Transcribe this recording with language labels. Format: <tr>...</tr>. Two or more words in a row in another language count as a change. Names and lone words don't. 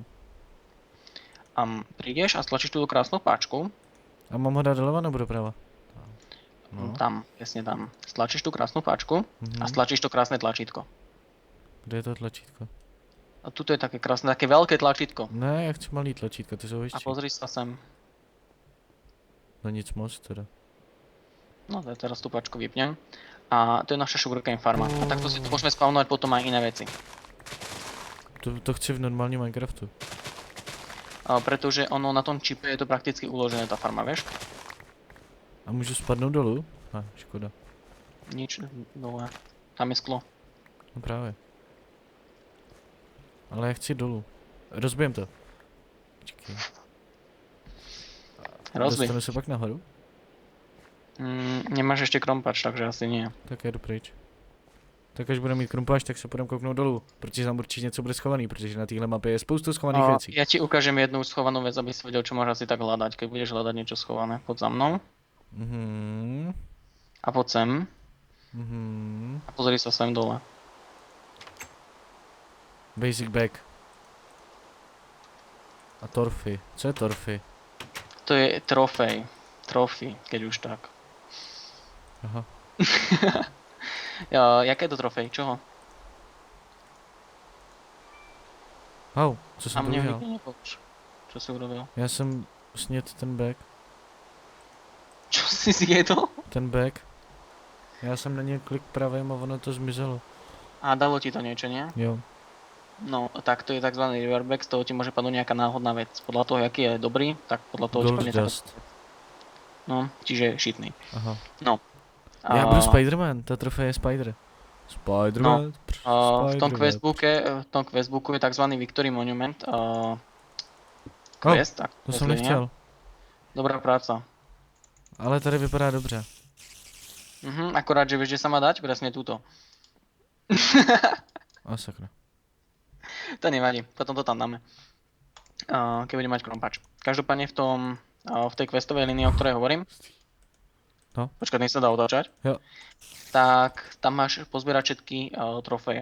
<sk>A prídeš a stlačíš túto krásnu páčku.</sk> <cs>A mám ho dát doleva nebo doprava? No.</cs> <sk>Tam, presne tam. Stlačíš tú krásnu páčku Mhm. a stlačíš to krásne tlačítko.</sk> <cs>Kde je to tlačítko?</cs> <sk>A tuto je také krásne, také veľké tlačítko.</sk> <cs>Ne, já chci malý tlačítko, ty jsou A větší.</cs> <sk>pozri sa sem.</sk> <cs>No nic moc teda.</cs> <sk>No, teraz tú páčku vypnem. A to je naša Sugarcane Farma. A takto si tu môžeme spawnovať potom aj iné veci.</sk> <cs>To chci v normálním Minecraftu.</cs> <sk>Pretože ono na tom čipe je to prakticky uložené, tá farma, vieš?</sk> <cs>A můžu spadnout dolů? Ne, škoda.</cs> <sk>Nič dole. Tam je sklo.</sk> <cs>No právě. Ale já chci dolů. Rozbijem to. Počkej. Rozbij. Dostanu se pak nahoru?</cs> <sk>Nemáš ešte krompač, takže asi nie.</sk> <cs>Tak jedu pryč. Tak až budeme mít krumpáč, tak se půjdeme kouknout dolů. Protože tam určitě něco bude schovaný, protože na téhle mapě je spoustu schovaných věcí.</cs> <sk>Ja ti ukážem jednu schovanú vec, aby si vedel, čo môžeš asi tak hľadať, keď budeš hľadať niečo schované. Poď za mnou Mhm. a poď sem Mhm. a pozri sa sem dole.</sk> <cs>Basic bag. A torfy. Co je torfy?</cs> <sk>To je trofej. Trofy, keď už tak. Aha. Jaké je to trofej? Čoho?</sk> <cs>Au, co</cs> <sk>A</sk> <cs>jsem to</cs> <sk>mne</sk> <cs>udělal?</cs> <sk>nikto nepovíš. Čo si urobil?</sk> <cs>Já jsem sněd ten bag.</cs> <sk>Čo si zjedol?</sk> <cs>Ten bag. Já jsem na něj klik pravým a ono to zmizelo.</cs> <sk>A dalo ti to niečo, nie?</sk> <cs>Jo.</cs> <sk>No, tak to je tzv. Riverback, z toho ti môže padnúť nejaká náhodná vec. Podľa toho, aký je dobrý, tak podľa toho ti Gold padne taká... dust. No, čiže šitný. Aha. No.</sk> <cs>Já budu Spiderman, ta trofej je Spider. Spiderman.</cs> <sk>V tom questbooku je tzv. Victory Monument. Quest, tak.</sk> <cs>To jsem</cs> <sk>quest linia.</sk> <cs>nechtěl.</cs> <sk>Dobrá práca.</sk> <cs>Ale tady vypadá dobře. Akorát,</cs> <sk>že vieš, že sa má dať presne túto.</sk> <cs>A sakra. To nevadí, potom to tam dáme.</cs> <sk>Keď budem mať krompač. Každopádne v tej questovej linii, o ktorej hovorím, No. Počkaj, nech sa dá otáčať.</sk> <cs>Jo.</cs> <sk>Tak tam máš pozbierať všetky trofeje.</sk>